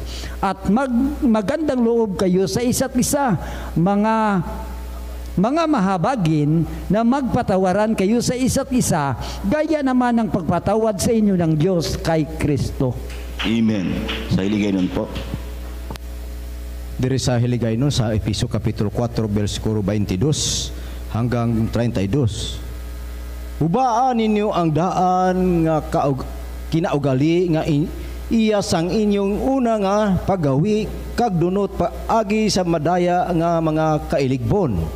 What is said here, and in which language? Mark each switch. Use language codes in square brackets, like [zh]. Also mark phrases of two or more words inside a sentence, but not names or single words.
[tl] At magandang loob kayo sa isa't isa, mga mahabagin, na magpatawaran kayo sa isa't isa, gaya naman ng pagpatawad sa inyo ng Diyos kay Kristo. Amen. Sa Hiligaynon po. [hil] Diri sa Hiligaynon sa Efeso Kapitulo 4, versikulo 22 hanggang 32. Hubaan ninyo ang daan nga kinaugali nga iya sang inyong una nga paggawi kag dunot paagi sa madaya nga mga kailigbon.